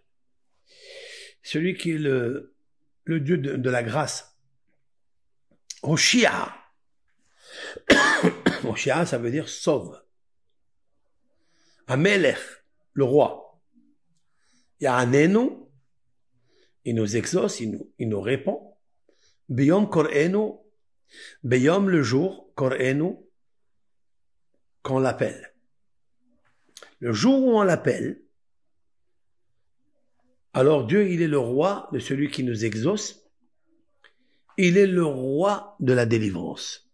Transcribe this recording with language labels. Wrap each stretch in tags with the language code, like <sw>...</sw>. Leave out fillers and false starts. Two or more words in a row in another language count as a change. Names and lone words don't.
<fr>Celui qui est le Dieu de la grâce. Oshia. Oshia, ça veut dire sauve. Amelech, le roi. Ya'anenu, il nous exauce, il nous répond.</fr> <he>ביום קראנו,</he> <fr>Biyom le jour, kor'enu, qu'on l'appelle. Le jour où on l'appelle, alors Dieu, il est le roi de celui qui nous exauce. Il est le roi de la délivrance.</fr>